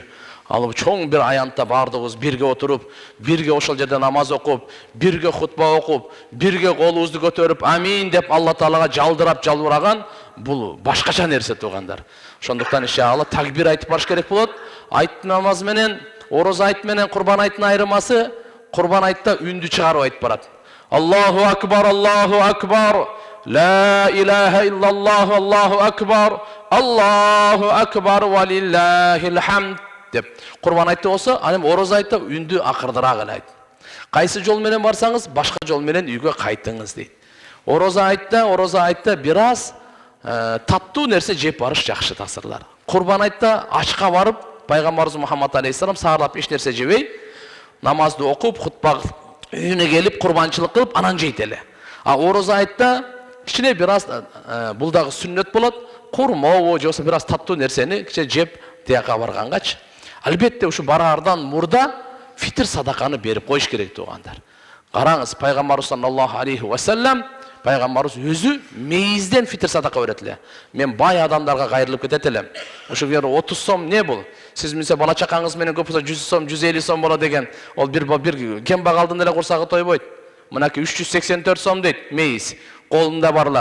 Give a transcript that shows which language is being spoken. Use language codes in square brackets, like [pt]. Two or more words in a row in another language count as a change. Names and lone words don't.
[ky] Алып чоң бир аянтта бардыгыбыз бирге отуруп, бирге ошол жерде намаз окуп, бирге хутба окуп, бирге колубузду көтөрүп, амин деп Алла Таалага жалдырап жалбыраган, бул башкача нерсе тугандар. Ошондуктан иншалла такбир айтып барыш керек болот. Айт намаз менен, орозо айт менен курбан айттын айырмасы, курбан айтта үндү чыгарып айтып барат. [ar] الله أكبر، الله أكبر، لا إله إلا الله، الله أكبر، الله أكبر ولله الحمد [ky] деп курбан айтты болсо, анем орозо айтта үндү акырдыраак эле айт. Кайсы жол менен барсаңыз, башка жол менен үйгө кайтыңыз дейт. Орозо айтта бир аз таттуу нерсе жеп барыш жакшы тасырлар. Курбан айтта ачка барып, Пайгамбарыбыз Мухаммад алейхиссалам саарлап эч нерсе жебей, намазды окуп, хутба үйүнө келип, курбанчылык кылып, анан жейт эле. А орозо айтта кичине бир аз бул дагы сүннөт болот, курмобу же болбосо бир аз таттуу нерсени кичине жеп тияка баргангачы. Албетте ушу бараардан мурда фитр садаканы берип коюш керек тугандар. Караңыз, Пайгамбарыбыз [ar] صلى الله عليه وسلم, [ky] Пайгамбарыбыз өзү мейизден фитр садака берет эле. Мен бай адамдарга кайрылып кетет элем. Ошо 30 сом не бул? Сиз мисалы бала чакаңыз менен көп болсо 100 сом, 150 сом болот деген. Ол бир кембагалдын эле курсагы тойбойт. Мынакей 384 сом дейт мейиз. Колунда барлар.